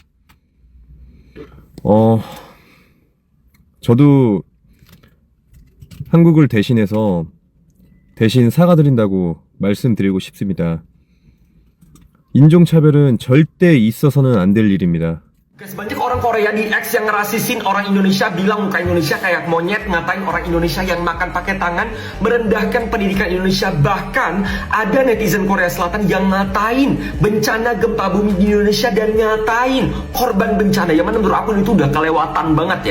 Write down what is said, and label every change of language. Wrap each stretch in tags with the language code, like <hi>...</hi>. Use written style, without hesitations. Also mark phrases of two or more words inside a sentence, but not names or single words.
<ko>저도 한국을 대신해서 대신 사과드린다고 말씀드리고 싶습니다. 인종차별은 절대 있어서는 안 될 일입니다.</ko> <id>Banyak orang Korea di X yang ngerasisin orang Indonesia, bilang muka Indonesia kayak monyet, ngatain orang Indonesia yang makan pakai tangan, merendahkan pendidikan Indonesia. Bahkan ada netizen Korea Selatan yang ngatain bencana gempa bumi di Indonesia dan ngatain korban bencana, yang mana menurut aku itu udah kelewatan banget ya.</id>